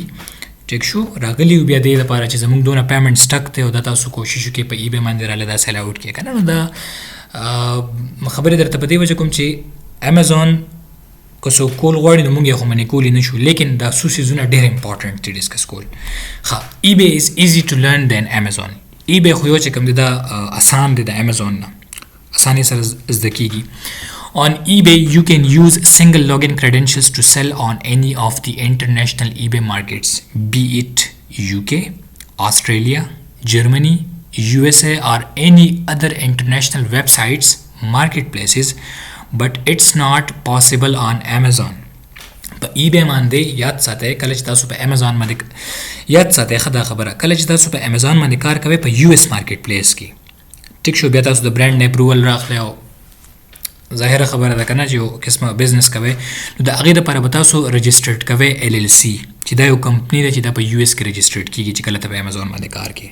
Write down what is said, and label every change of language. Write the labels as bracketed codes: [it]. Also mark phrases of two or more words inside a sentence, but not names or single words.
[ps] ټیک شو، راغلي و بیا دې لپاره چې زموږ دونه [en] payment stuck [ps] دی او دا تاسو کوشش وکړئ په ای بی باندې راله دا [en] sell out [ps] کړئ که نه. نو دا خبرې درته په دې وجه کوم چې ایمیزون که څوک کول غواړي نو موږ یې خو منې کولی نه شو، لیکن دا څو څیزونه ډېر امپورټنټ دي ډسکس کول. ښه، [en] eBay is easy to learn than Amazon. [ps] ای بی خو یو چې کوم دی دا اسان دی د ایمیزون نه، اسانۍ سره زده کېږي. [en] On eBay, you can use single login credentials to sell on any of the international eBay markets, be it UK, Australia, Germany, USA, or any other international websites, marketplaces, but it's not possible on Amazon. [ps] په eBay باندې یاد ساتئ کله چې تاسو په Amazon باندې یاد ساتئ ښه دا خبره، کله چې تاسو په Amazon باندې کار کوئ په US مارکیټ پلیس کې، ټیک شو، بیا تاسو د برانډ نه اپروول راخلی او ظاهره خبره ده که نه چې یو قسمه بزنس کوئ نو د هغې دپاره به تاسو رجسټرډ کوئ LLC چې دا یو کمپني ده چې دا په US کې رجسټرډ کېږي چې کله ته په Amazon باندې کار کوې.